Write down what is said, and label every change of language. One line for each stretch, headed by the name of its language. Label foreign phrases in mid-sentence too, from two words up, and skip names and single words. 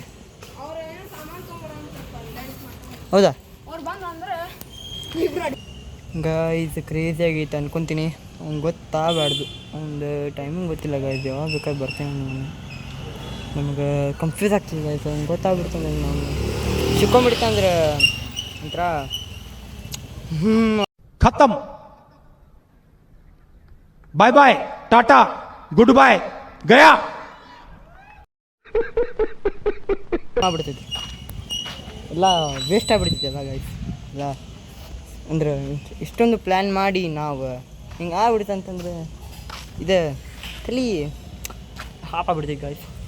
Kannada: ಹೌದಾ ಗೈಸ್, ಕ್ರೇಜಿ ಆಗೈತೆ ಅನ್ಕೊತೀನಿ. ಅವ್ನು ಗೊತ್ತಾಗಬಾರ್ದು, ಒಂದು ಟೈಮಿಂಗ್ ಗೊತ್ತಿಲ್ಲ ಗೈಸ್, ಯಾವಾಗ ಬೇಕಾದ್ರೆ ಬರ್ತೀನಿ. ನಮ್ಗೆ ಕನ್ಫ್ಯೂಸ್ ಆಗ್ತದೆ ಗೈಸ್, ಅವ್ನು ಗೊತ್ತಾಗ್ಬಿಡ್ತಾನೆ. ನಾವು ಸಿಕ್ಕೊಂಬಿಡ್ತಂದ್ರೆ ಒಂಥರ
Hindi: खत्म,
English: bye bye,
Hindi: टाटा,
English: good bye,
Hindi: गया
Kannada: ಆಗ್ಬಿಡ್ತೈತಿ, ಎಲ್ಲ ವೇಸ್ಟ್ ಆಗಿಬಿಡ್ತೈತಿ ಎಲ್ಲ ಗೈಸ್. ಎಲ್ಲ ಅಂದ್ರೆ ಇಷ್ಟೊಂದು ಪ್ಲ್ಯಾನ್ ಮಾಡಿ ನಾವು ಹಿಂಗೆ ಆಗ್ಬಿಡ್ತು ಅಂತಂದ್ರೆ ಇದು ತಲೆ ಹಾಪಾಗ್ಬಿಡ್ತೈತಿ ಗೈಸ್.